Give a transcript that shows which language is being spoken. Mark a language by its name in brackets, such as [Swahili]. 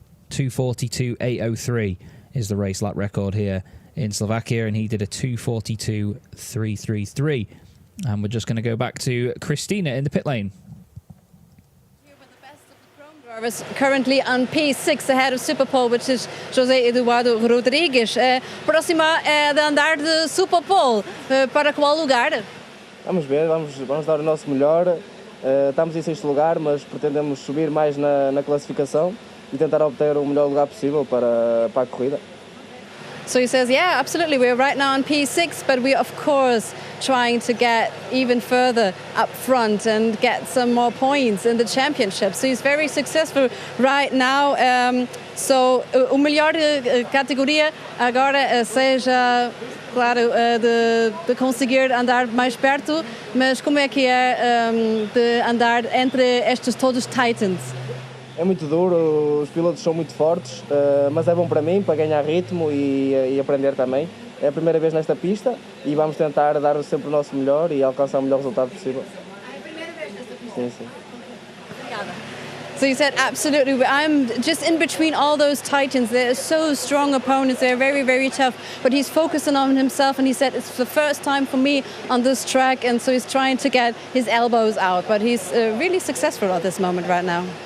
[English] 2:42.803 is the race lap record here in Slovakia, and he did a 2:42.333. And we're just going to go back to Christina in the pit lane. Here with the best of the Chrome drivers, currently on P6 ahead of Superpole, which is José Eduardo Rodrigues. [Portuguese] Próxima de andar de Superpole, para qual lugar? Vamos ver, vamos dar o nosso melhor. Estamos em 6º lugar, mas pretendemos subir mais na classificação e tentar obter o melhor lugar possível para a corrida. [English] So he says, yeah, absolutely. We're right now on P6, but we're, of course, trying to get even further up front and get some more points in the championship. So he's very successful right now. So [Portuguese] o melhor categoria agora seja, claro, de conseguir andar mais perto, mas como é que é de andar entre estes todos Titans? É muito duro, os pilotos são muito fortes, mas é bom para mim, para ganhar ritmo e aprender também. É a primeira vez nesta pista e vamos tentar dar sempre o nosso melhor e alcançar o melhor resultado possível. É a primeira vez nesta pista? Sim, sim. Obrigada. [English] So you said, absolutely. I'm just in between all those Titans. They're so strong opponents. They're very, very tough. But he's focusing on himself, and he said, it's the first time for me on this track, and so he's trying to get his elbows out. But he's really successful at this moment right now.